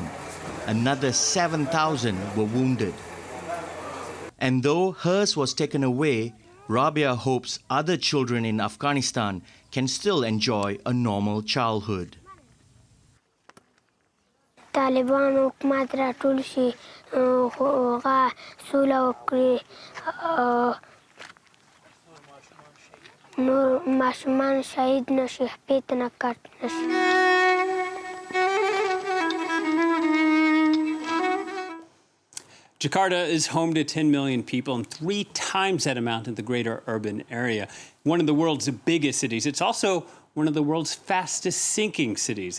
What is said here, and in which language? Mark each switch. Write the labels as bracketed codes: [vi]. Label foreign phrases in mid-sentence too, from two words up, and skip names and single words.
[en] Another 7,000 were wounded. And though hers was taken away, Rabia hopes other children in Afghanistan can still enjoy a normal childhood. [ps] Taliban حکومت را ټول شي سوله وکړي نور ماشومان شهید نشي خپې ته نه کټ نشي. [en] Jakarta is home to 10 million people and 3 times that amount in the greater urban area. One of the world's biggest cities. It's also one of the world's fastest sinking cities.